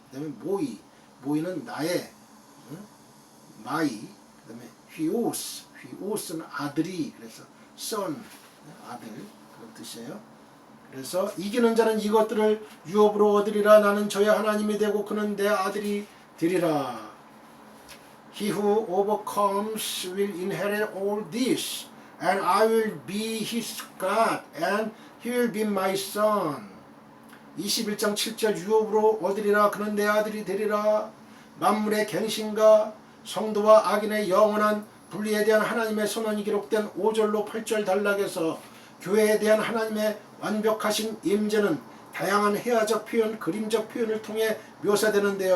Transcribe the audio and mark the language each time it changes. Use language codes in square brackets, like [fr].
[ko] 그다음에 모이는 나의 마이. 그다음에 휘오스는 아들이 그래서 son 아들 그런 뜻이에요. 그래서 이기는 자는 이것들을 유업으로 얻으리라. 나는 저의 하나님이 되고 그는 내 아들이 되리라. [en] He who overcomes will inherit all this, and I will be his God, and he will be my son. [ko] 21장 7절 유업으로 얻으리라. 그는 내 아들이 되리라. 만물의 갱신과 성도와 악인의 영원한 분리에 대한 하나님의 선언이 기록된 5절로 8절 단락에서 교회에 대한 하나님의 완벽하신 임재는 다양한 해화적 표현, 그림적 표현을 통해 묘사되는데요.